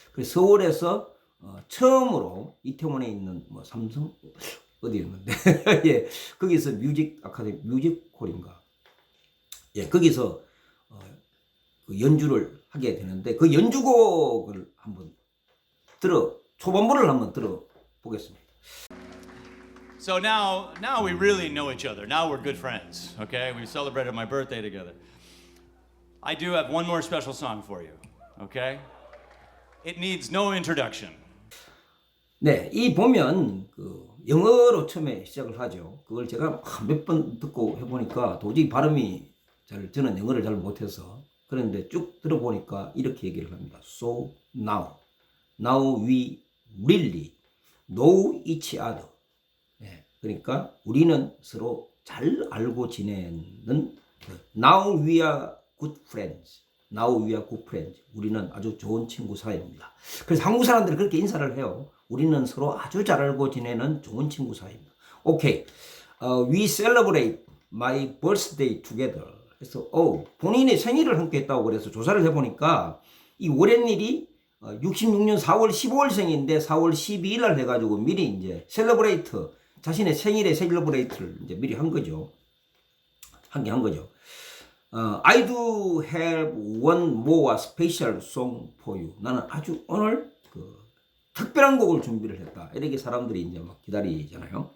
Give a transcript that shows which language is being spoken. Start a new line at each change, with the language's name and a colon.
Korean: 서울에서 처음으로 이태원에 있는 삼성 어디였는데 예, 거기서 뮤직 아카데미 뮤직홀인가 예, 거기서 그 연주를 하게 되는데 그 연주곡을 한번 초반부를 한번 들어보겠습니다.
English: So now we really know each other. Now we're good friends, okay? We celebrated my birthday together. I do have one more special song for you, okay? It needs no introduction.
Korean: 네, 이 보면 영어로 처음에 시작을 하죠. 그걸 제가 몇 번 듣고 해보니까 도저히 발음이 저는 영어를 잘 못해서 그런데 쭉 들어보니까 이렇게 얘기를 합니다.
English: So now we really know each other.
Korean: 네, 그러니까 우리는 서로 잘 알고 지내는
English: Now we are good friends. Now we are good friends.
Korean: 우리는 아주 좋은 친구 사이입니다. 그래서 한국 사람들이 그렇게 인사를 해요. 우리는 서로 아주 잘 알고 지내는 좋은 친구 사이입니다.
English: Okay, we celebrate my birthday together.
Korean: 그래서 본인의 생일을 함께 했다고 그래서 조사를 해보니까 이 워렌 닐이 66년 4월 15일생인데 4월 12일 날 해가지고 미리 이제 셀러브레이트 자신의 생일의 셀러브레이트를 이제 미리 한 거죠. 한 거죠.
English: I do have one more special song for you.
Korean: 나는 아주 오늘 특별한 곡을 준비를 했다. 이렇게 사람들이 이제 막 기다리잖아요.